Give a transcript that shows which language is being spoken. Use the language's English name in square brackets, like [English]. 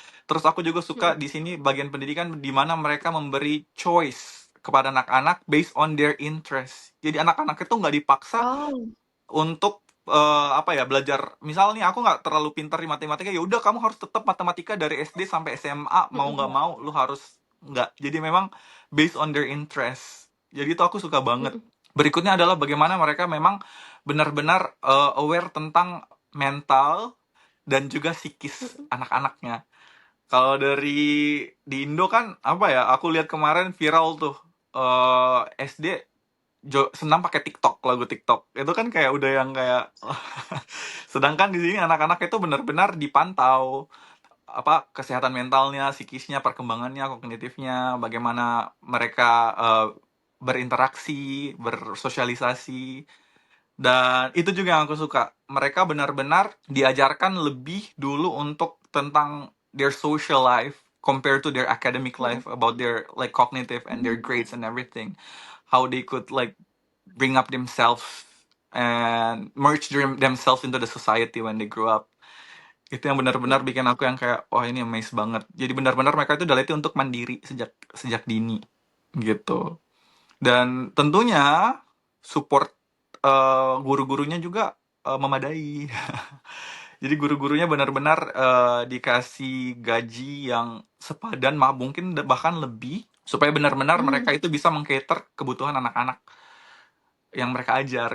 [Indonesian] Terus aku juga suka di sini bagian pendidikan di mana mereka memberi choice kepada anak-anak [English] based on their interest. [Indonesian] Jadi anak-anak itu nggak dipaksa Oh. untuk apa ya belajar. Misalnya aku nggak terlalu pintar di matematika, ya udah kamu harus tetap matematika dari SD sampai SMA mau nggak mau lu harus nggak. Jadi memang [English] based on their interest. [Indonesian] Jadi itu aku suka banget. Berikutnya adalah bagaimana mereka memang benar-benar aware tentang mental dan juga psikis anak-anaknya. Kalau dari di Indo kan apa ya? Aku lihat kemarin viral tuh SD senam pakai TikTok, lagu TikTok. Itu kan kayak udah yang kayak sedangkan di sini anak-anak itu benar-benar dipantau apa kesehatan mentalnya, psikisnya, perkembangannya, kognitifnya, bagaimana mereka berinteraksi, bersosialisasi. Dan itu juga yang aku suka. Mereka benar-benar diajarkan lebih dulu untuk tentang [English] their social life compared to their academic life, about their like cognitive and their grades and everything. How they could like bring up themselves and merge themselves into the society when they grow up. [Indonesian] Itu yang benar-benar bikin aku yang kayak oh ini amazed banget. Jadi benar-benar mereka itu udah latih untuk mandiri sejak dini gitu. Dan tentunya support guru-gurunya juga memadai. Jadi guru-gurunya benar-benar dikasih gaji yang sepadan, mungkin bahkan lebih, supaya benar-benar mereka itu bisa meng-cater kebutuhan anak-anak yang mereka ajar.